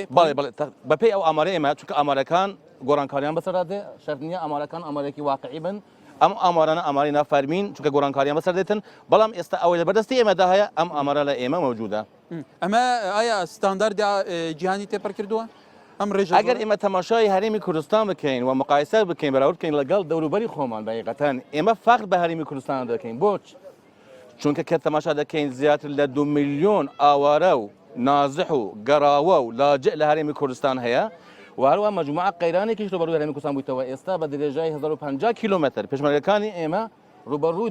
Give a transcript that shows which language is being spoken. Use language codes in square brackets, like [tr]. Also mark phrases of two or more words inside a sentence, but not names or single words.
[ckb] بەڵێ بەڵێ بەپێی ئەو ئامارە ئێمە چونکە ئامارەکان گۆڕانکاریان بەسەردێ شەرت نییە ئامارەکان ئامارێکی واقعی بن ئەم ئامارانە ئاماری نافەرمین چونکە گۆڕانکاریان بەسەر دێتن بەڵام ئێستا ئەوەی لە بەردەستی ئێمەدا هەیە ئەم ئامارە لە ئێمە مەوجودە ئەمە ئایا ستانداردی جیهانی تێپەر کردووە؟ ام ريج اگر اما تماشای هرمی کردستان بکەین و مقایسه بکەین بەراورد بکەین لەگەڵ دەوروبەری خۆمان بەحقیقەتەن ئێمە فەخر بە هەرمی کوردستان دەکەین بۆچ چونکە کە تەماشا دەکەین زیاتر لە 2 میلیۆن ئاوارە و نازح و گەڕاوە و لاجئ لە هەرێمی کوردستان هەیە و هەروە مەجموعە قەیرانێکیش ڕوبەڕووی هەرێمی کوردستان بوویتەوە ئێستا بە درێژای 1050 کیلومتر پێشمەرگەکانی ئێمە ڕوبەڕووی